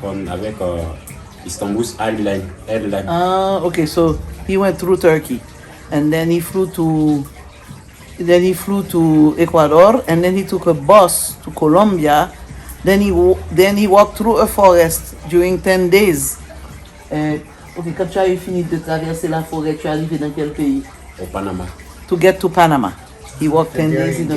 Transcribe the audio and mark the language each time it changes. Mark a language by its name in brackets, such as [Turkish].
[French] Avec Istanbul Airlines. [English] Okay, so he went through Turkey, and then he flew to Ecuador, and then he took a bus to Colombia. Then he walked through a forest during 10 days. [French] Okay, quand tu as fini de traverser la forêt, tu es arrivé dans quel pays? Au Panama. [English] To get to Panama, he walked 10 days in the